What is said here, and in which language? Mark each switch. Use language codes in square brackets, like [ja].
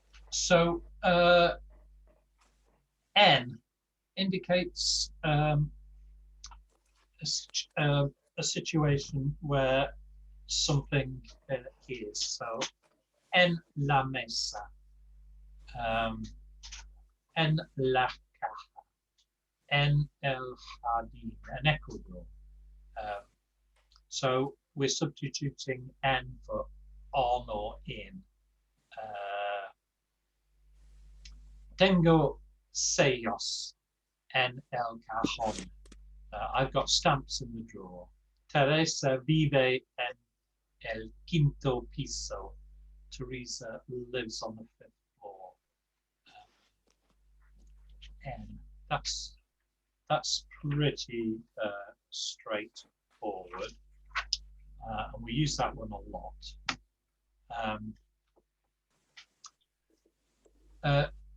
[en] So N indicates a situation where something is. [es] So en la mesa, en la caja, en el jardín, en Ecuador. [en] So we're substituting en for on or in. [es] Tengo sellos en el cajón. [en] I've got stamps in the drawer. [es] Teresa vive en el quinto piso. [en] Teresa lives on the 5th floor. N. That's pretty straightforward, and we use that one a lot.